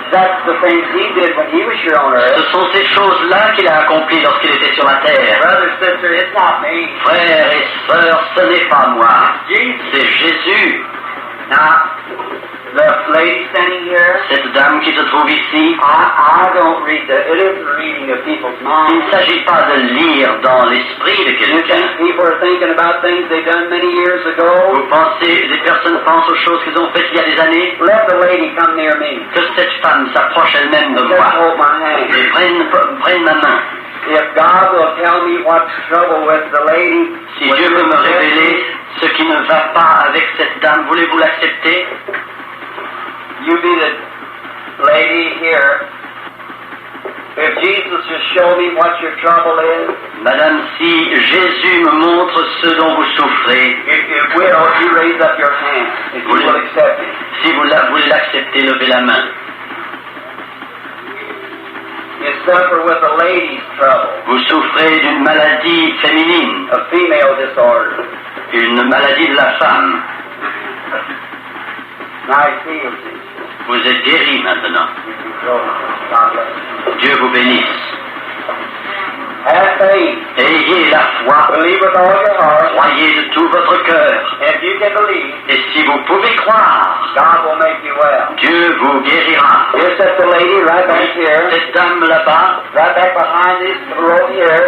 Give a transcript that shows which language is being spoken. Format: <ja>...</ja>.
<en>that's the things He did when He was here on</en> <fr>Ce</fr> <en>earth.</en> <fr>sont ces choses-là qu'il a accomplies lorsqu'il était sur la terre.</fr> <en>Brother, sister, it's not me.</en> <fr>Frères et sœurs, ce n'est pas moi,</fr> <en>Jesus.</en> <fr>c'est Jésus.</fr> <en>Now, the lady standing here,</en> <fr>Cette dame qui se trouve ici,</fr> <en>I don't read it isn't reading of people's</en> <fr>il</fr> <en>minds.</en> <fr>ne s'agit pas de lire dans l'esprit de</fr> <en>You</en> <fr>quelqu'un.</fr> <en>think people are thinking about things they done many years ago?</en> <fr>Vous pensez, des personnes pensent aux choses qu'ils ont faites il y a des années,</fr> <en>Let the lady come near me.</en> <fr>que cette femme s'approche elle-même de</fr> <en>Just</en> <fr>moi</fr> <en>hold my hand.</en> <fr>et prenne ma main.</fr> <en>If God will tell me what's trouble with the lady,</en> <fr>Si Dieu veut me révéler ce qui ne va pas avec cette dame, voulez-vous l'accepter?</fr> <en>you be the lady here. If Jesus just show me what your trouble is,</en> <fr>Madame, si Jésus me montre ce dont vous souffrez,</fr> <en>if you will, you raise up your hand. If you will accept it.</en> <fr>si vous voulez l'accepter, levez la main.</fr> <en>You suffer with a lady's trouble,</en> <fr>Vous souffrez d'une maladie féminine,</fr> <en>a female disorder.</en> <fr>une maladie de la femme.</fr> <en>Nice healed you.</en> <fr>Vous êtes guéri maintenant.</fr> <en>God bless you.</en> <fr>Dieu vous bénisse.</fr> <en>Have faith.</en> <fr>Ayez la foi,</fr> <en>Believe with all your heart.</en> <fr>croyez de tout votre cœur.</fr> <en>And if you can believe,</en> <fr>Et si vous pouvez croire,</fr> <en>God will make you well.</en> <fr>Dieu vous guérira.</fr> <en>Here's that the lady right back here,</en> <fr>Cette dame là-bas,</fr> <en>right back behind this row here,</en>